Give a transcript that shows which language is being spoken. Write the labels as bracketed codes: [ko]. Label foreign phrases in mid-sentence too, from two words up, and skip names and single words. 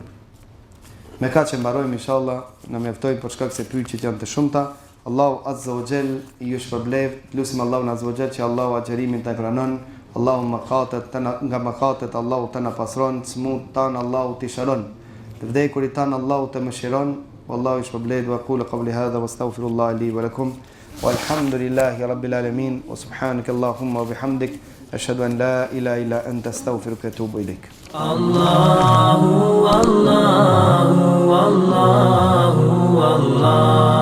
[sq] Me ka që mbarojmë, inshallah, në mjaftojmë për shkak se pyetjet janë të shumta. Allahu [ar] عز وجل [sq] ju shpërblev, lutim Allahun [ar] عز وجل [sq] që Allahu agjerimin të pranon, Allahu mëkatet nga mëkatet Allahu të na pasron, smut tan Allahu të shëron. Të vdekurit tan Allahu të mëshiron. [ar] Wallahu shpërblev وأقول قولي هذا وأستغفر الله لي ولكم. والحمد لله رب العالمين وسبحانك اللهم وبحمدك أشهد أن لا إله إلا أنت أستغفرك وأتوب إليك. الله الله الله الله